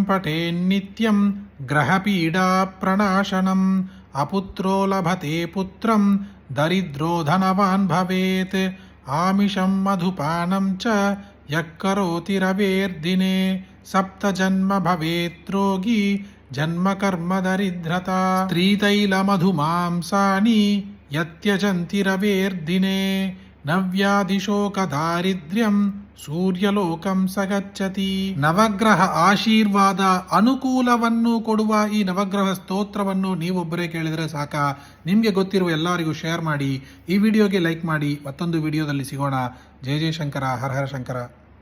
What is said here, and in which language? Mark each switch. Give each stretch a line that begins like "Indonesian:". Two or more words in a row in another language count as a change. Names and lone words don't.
Sanskrit: पठेन्नित्यं ग्रहपीडाप्रणाशनम् अपुत्रो लभते पुत्रं दरिद्रो धनवान् भवेत् आमिषं मधुपानं च यः करोति रवेर्दिने सप्तजन्म भवेत् रोगी जन्मकर्म दरिद्रता स्त्रीतैलमधुमांसानि यत्यजन्ति रवेर्दिने नव्याधिशोकदारिद्र्यं ಸೂರ್ಯಲೋಕಂ ಸಗಚ್ಚತಿ
Kannada: ನವಗ್ರಹ ಆಶೀರ್ವಾದ ಅನುಕೂಲವನ್ನು ಕೊಡುವ ಈ ನವಗ್ರಹ ಸ್ತೋತ್ರವನ್ನು ನೀವೊಬ್ಬರೇ ಕೇಳಿದರೆ ಸಾಕ. ನಿಮಗೆ ಗೊತ್ತಿರುವ ಎಲ್ಲರಿಗೂ ಶೇರ್ ಮಾಡಿ, ಈ ವಿಡಿಯೋಗೆ ಲೈಕ್ ಮಾಡಿ. ಮತ್ತೊಂದು ವಿಡಿಯೋದಲ್ಲಿ ಸಿಗೋಣ. ಜಯ ಜಯ ಶಂಕರ, ಹರ ಹರ ಶಂಕರ.